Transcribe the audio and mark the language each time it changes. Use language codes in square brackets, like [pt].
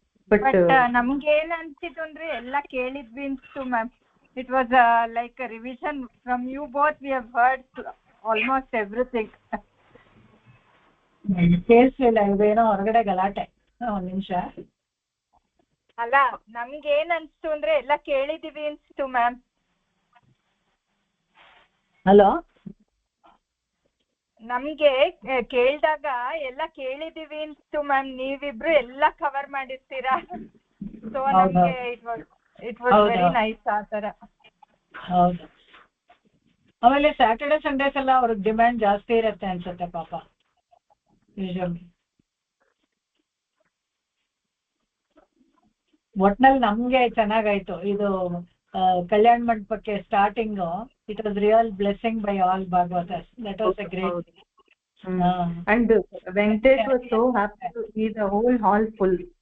[kn] But ನಮ್ಗೆ ಏನ್ ಅನ್ಸಿತ್ತು ಅಂದ್ರೆ ಎಲ್ಲ ಕೇಳಿದ್ವಿ ಅನ್ಸ್ತು ma'am. [en] It was like a revision from you both. We have heard almost everything. [kn] ಕೇಳಿಸ್ಲಿಲ್ಲ, ಇದೇನೋ ಹೊರಗಡೆ ಗಲಾಟೆ. ಒಂದ್ ನಿಮಿಷ. ಅಲ್ಲ, ನಮ್ಗೆ ಏನ್ ಅನ್ಸ್ತು ಅಂದ್ರೆ ಎಲ್ಲ ಕೇಳಿದೀವಿ ಅನ್ಸ್ತು ಮ್ಯಾಮ್. ಹಲೋ, ನಮ್ಗೆ ಕೇಳಿದಾಗ ಎಲ್ಲ ಕೇಳಿದೀವಿ ಅನ್ಸ್ತು ಮ್ಯಾಮ್. ನೀವಿಬ್ರು ಎಲ್ಲ ಕವರ್ ಮಾಡಿರ್ತೀರಾ. ಸೊ ನಮ್ಗೆ [en] it was very nice [kn] ಆ ತರ. ಹೌದು. ಆಮೇಲೆ ಸ್ಯಾಟರ್ಡೆ ಸಂಡೇಸ್ ಎಲ್ಲ ಅವ್ರಿಗೆ ಡಿಮ್ಯಾಂಡ್ ಜಾಸ್ತಿ ಇರುತ್ತೆ ಅನ್ಸುತ್ತೆ ಪಾಪ, ಯೂಶುವಲಿ. ಒಟ್ನಲ್ಲಿ ನಮ್ಗೆ ಚೆನ್ನಾಗಾಯ್ತು ಇದು ಕಲ್ಯಾಣ ಮಂಟಪಕ್ಕೆ starting. [en] It was real blessing by all ಭಾಗವತರ್ಸ್. That was a great. And Venkatesh was so happy to see the whole hall full.